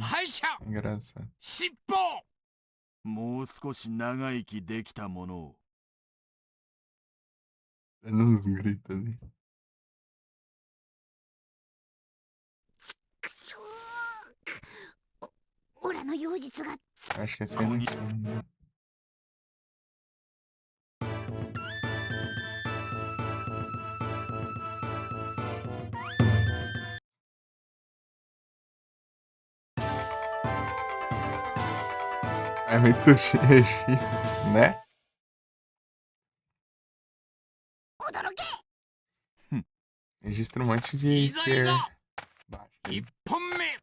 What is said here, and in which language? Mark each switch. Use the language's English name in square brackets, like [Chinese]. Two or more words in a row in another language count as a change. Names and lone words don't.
[Japanese] 敗者 [Portuguese] Engraçado. [Japanese] 尻尾。もう少し長生きできたものを。 [Portuguese] Dando uns gritos ali. [Japanese] くそー。オラの妖術が [Portuguese] Acho que esse aí não tinha ainda. É muito registro, né? [Japanese] 驚け。 [Portuguese] Registra um monte de [Japanese] いざい [Portuguese] tier [Japanese] ざ [Portuguese] baixo. [Japanese] 一本目。